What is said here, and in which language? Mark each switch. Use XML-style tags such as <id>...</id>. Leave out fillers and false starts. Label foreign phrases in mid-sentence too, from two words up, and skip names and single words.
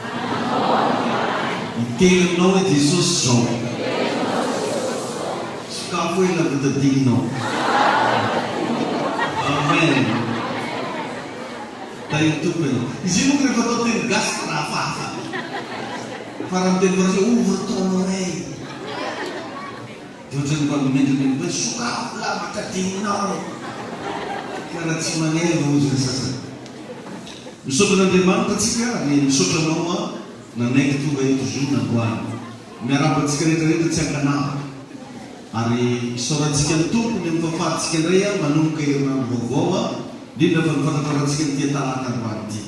<mg>Iteninao hoe Jesosy zao. Sakafo hoe lavatadinao. Amen. Tayo tompony. Izy io moa rehefa atao teny gasy fa hafahafa. Fa raha miteny varasy</mg> <fr>ouvre ton oreille.</fr> <mg>Ohatrany mba mimendriny hoe sakafo lavatadinao. Karaha tsy maneva ozy ny sasany. Misaotra n'Andriamanitra atsika, misaotra anao nanaiky tonga eto zo nandroany. Miarabantsika rehetrarehetra tsy ankanava. Ary isaorantsika ny tompony amin'ny fahafahantsika indray manomboka herinandro vaovao, indrindra fa nifantatrarantsika ny tia talata androany ity.</mg>